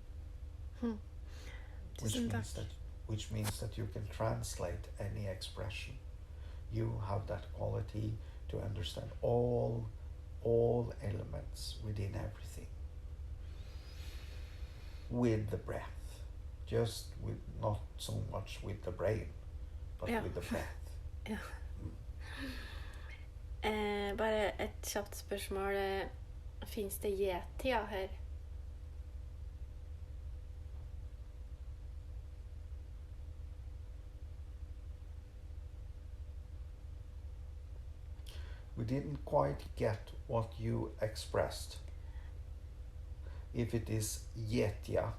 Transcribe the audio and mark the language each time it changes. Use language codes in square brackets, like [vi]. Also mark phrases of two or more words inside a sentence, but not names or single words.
[en] Which means that you can translate any expression. You have that quality to understand all elements within everything with the breath, just with not so much with the brain, but with the breath. [no] Ja. Bare et kjapt spørsmål. Finnes det yetier her? [en] We didn't quite get what you expressed. If it is yetia.